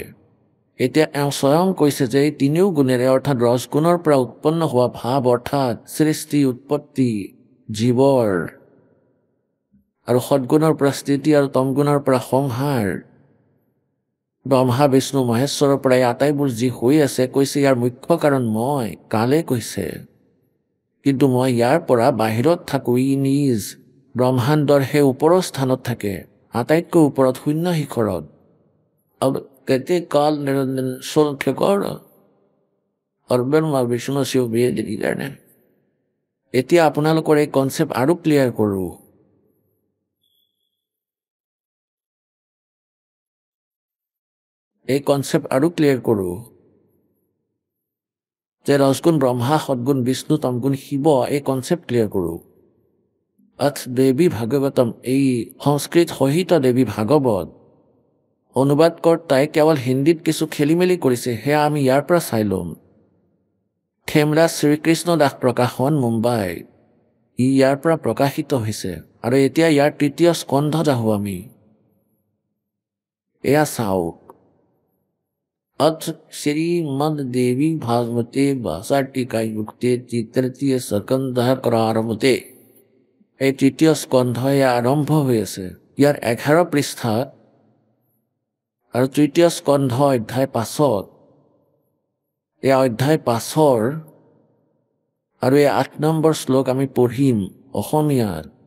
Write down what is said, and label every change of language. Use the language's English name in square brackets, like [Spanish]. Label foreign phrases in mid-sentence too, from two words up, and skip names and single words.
[Assamese] এতিয়া এওঁ স্বয়ং কৈছে যে এই তিনিও গুণেৰে অৰ্থাৎ ৰসগুণৰ পৰা উৎপন্ন হোৱা ভাৱ অৰ্থাৎ সৃষ্টি উৎপত্তি জীৱৰ আৰু সদগুণৰ পৰা স্থিতি আৰু তমগুণৰ পৰা সংহাৰ, ব্ৰহ্মা বিষ্ণু মহেশ্বৰৰ পৰা এই আটাইবোৰ যি হৈ আছে, কৈছে ইয়াৰ মুখ্য কাৰণ মই, কালে কৈছে। কিন্তু মই ইয়াৰ পৰা বাহিৰত থাকোঁ, ই নিজ ব্ৰহ্মাণ্ডৰ সেই ওপৰৰ স্থানত থাকে, আটাইতকৈ ওপৰত শূন্য শিখৰত। [Hindi] कहते काल निरंजन सोल ठेकर और ब्रह्मा विष्णु शिव भेद लीलाने। [Assamese] এতিয়া আপোনালোকৰ এই কনসেপ্ট আৰু ক্লিয়াৰ কৰোঁ। এই কনসেপ্ট আৰু ক্লিয়াৰ কৰোঁ যে ৰসগুণ ব্ৰহ্মা, সদগুণ বিষ্ণু, তমগুণ শিৱ, এই কনসেপ্ট ক্লিয়াৰ কৰোঁ। অথ দেৱী ভাগৱতম, এই সংস্কৃত সহিত দেৱী ভাগৱত অনুবাদকৰ্তাই কেৱল হিন্দীত কিছু খেলি মেলি কৰিছে, সেয়া আমি ইয়াৰ পৰা চাই ল'ম। থেমৰাজ শ্ৰীকৃষ্ণ দাস প্ৰকাশন, মুম্বাই, ই ইয়াৰ পৰা প্ৰকাশিত হৈছে। আৰু এতিয়া ইয়াৰ তৃতীয় স্কন্ধ আহোঁ আমি। এয়া চাওক, [Sanskrit] अथ श्रीमद देवी भागवते भाषा टीका युक्ते तृतीय स्कंध प्रारम्भते। [Assamese] এই তৃতীয় স্কন্ধ এয়া আৰম্ভ হৈ আছে। ইয়াৰ 11 পৃষ্ঠাত আৰু তৃতীয় স্কন্ধ অধ্যায় 5। এয়া অধ্যায় 5 আৰু এই 8 নম্বৰ শ্লোক আমি পঢ়িম অসমীয়াত।